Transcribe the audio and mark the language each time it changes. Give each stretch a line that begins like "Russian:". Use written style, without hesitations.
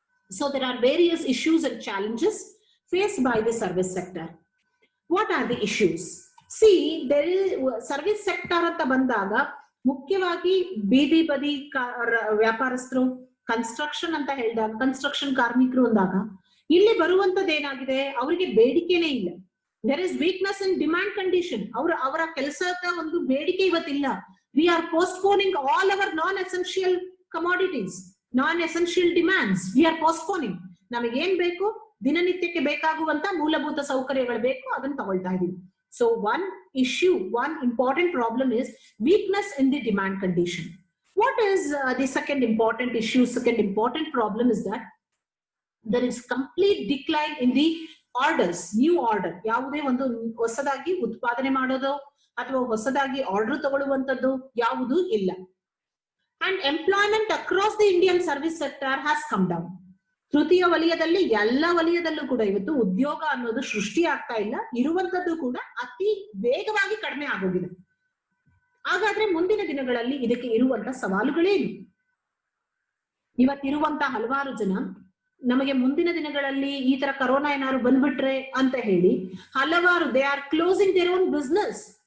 English: So there are various issues and challenges faced by the service sector. What are the issues? See, there is service sector
Kannada: anta bandaga ಮುಖ್ಯವಾಗಿ ಬೀದಿ ಬದಿ ವ್ಯಾಪಾರಸ್ಥರು, construction ಅಂತ ಹೇಳಿದಾಗ, construction ಕಾರ್ಮಿಕರು ಅಂದಾಗ ಇಲ್ಲಿ ಬರುವಂತದ್ದು ಏನಾಗಿದೆ, ಅವರಿಗೆ ಬೇಡಿಕೆನೇ ಇಲ್ಲ.
English: There is weakness in demand condition.
Kannada: ಅವರ ಕೆಲಸದ ಒಂದು ಬೇಡಿಕೆ ಇವತ್ತಿಲ್ಲ.
English: We are postponing all our non essential commodities, non essential demands we are postponing.
Kannada: ನಮಗೇನ್ ಬೇಕು, ದಿನನಿತ್ಯಕ್ಕೆ ಬೇಕಾಗುವಂತ ಮೂಲಭೂತ ಸೌಕರ್ಯಗಳು ಬೇಕು, ಅದನ್ನ ತಗೊಳ್ತಾ ಇದೀವಿ. So
English: one issue, one important problem is weakness in the demand condition. What is the second important issue, second important problem is that there is complete decline in the orders, new order.
Kannada: ಯಾವುದೇ ಒಂದು ಹೊಸದಾಗಿ ಉತ್ಪಾದನೆ ಮಾಡೋದು ಅಥವಾ ಹೊಸದಾಗಿ order ತಗೊಳ್ಳುವಂತದ್ದು ಯಾವುದು ಇಲ್ಲ.
English: And employment across the Indian service sector has come down.
Kannada: ತೃತೀಯ ವಲಯದಲ್ಲಿ ಎಲ್ಲ ವಲಯದಲ್ಲೂ ಕೂಡ ಇವತ್ತು ಉದ್ಯೋಗ ಅನ್ನೋದು ಸೃಷ್ಟಿ ಆಗ್ತಾ ಇಲ್ಲ, ಇರುವಂತದ್ದು ಕೂಡ ಅತಿ ವೇಗವಾಗಿ ಕಡಿಮೆ ಆಗೋಗಿದೆ. ಹಾಗಾದ್ರೆ ಮುಂದಿನ ದಿನಗಳಲ್ಲಿ ಇದಕ್ಕೆ ಇರುವಂತ ಸವಾಲುಗಳೇನು? ಇವತ್ತಿರುವಂತ ಹಲವಾರು ಜನ ನಮಗೆ ಮುಂದಿನ ದಿನಗಳಲ್ಲಿ ಈ ತರ ಕರೋನಾ ಏನಾದ್ರು ಬಂದ್ಬಿಟ್ರೆ ಅಂತ ಹೇಳಿ ಹಲವಾರು
English: They are closing their own business.